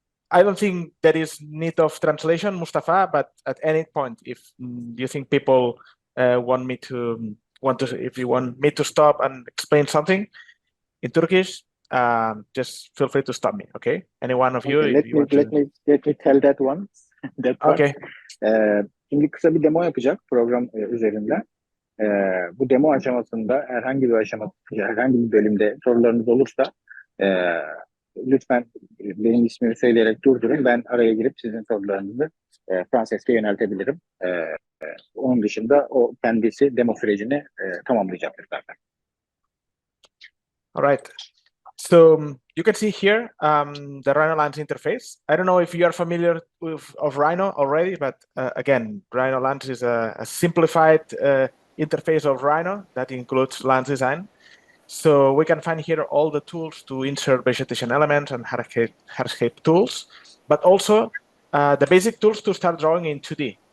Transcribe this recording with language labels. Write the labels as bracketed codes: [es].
[en] I don't think there is need of translation, Mustafa, but at any point, if you think people if you want me to stop and explain something in Turkish, just feel free to stop me. Okay, any one of you. Okay, let me tell that one. Okay. [tr] Şimdi kısa bir demo yapacak program üzerinden. Bu demo aşamasında herhangi bir bölümde sorularınız olursa lütfen benim ismimi söyleyerek durdurun. Ben araya girip sizin sorularınızı Francesca'ya yöneltebilirim. Onun dışında o kendisi demo sürecini tamamlayacaktır zaten. [en] All right. So you can see here the RhinoLands interface. I don't know if you are familiar of Rhino already, but again, RhinoLands is a simplified interface of Rhino that includes land design. So we can find here all the tools to insert vegetation elements and hardscape tools, but also the basic tools to start drawing in 2D.